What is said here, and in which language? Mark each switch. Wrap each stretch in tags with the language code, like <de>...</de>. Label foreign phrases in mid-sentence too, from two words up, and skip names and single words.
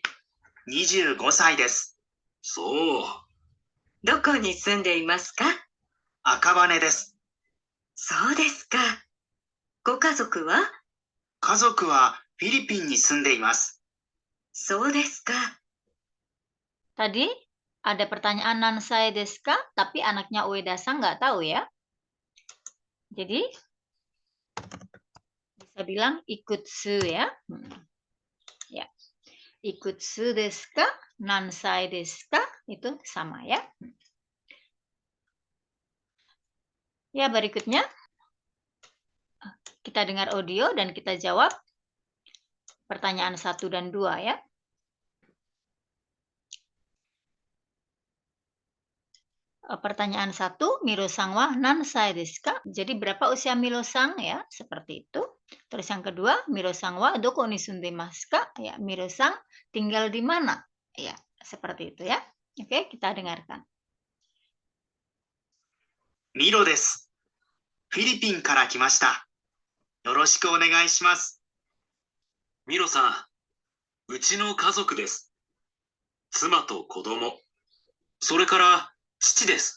<ja>25 歳です。そう。どこに住んでいますか？赤羽です。そうですか。ご家族は？家族はフィリピンに住んでいます。そうですか。</ja> <id>Tadi ada pertanyaan</id> <ja>何歳ですか,</ja> <id>tapi anaknya Ueda-san nggak tahu ya. Jadi bisa bilang ikutsu ya. Ya.</id> <ja>いくつですか、何歳ですか,</ja> <id>itu sama ya. Ya, berikutnya kita dengar audio dan kita jawab pertanyaan 1 dan 2 ya. Pertanyaan 1,</id> <ja>ミロさんは何歳ですか?</ja> <id>Jadi berapa usia Miro-san ya? Seperti itu. Terus yang kedua,</id> <ja>ミロさんはどこに住んでますか?</ja> <id>Ya, Miro-san tinggal di mana? Ya, seperti itu ya. Oke, kita dengarkan.</id> <ja>ミロです。フィリピンから来ました。よろしくお願いします。ミロさん、うちの家族です。妻と子供、それから父です。</ja>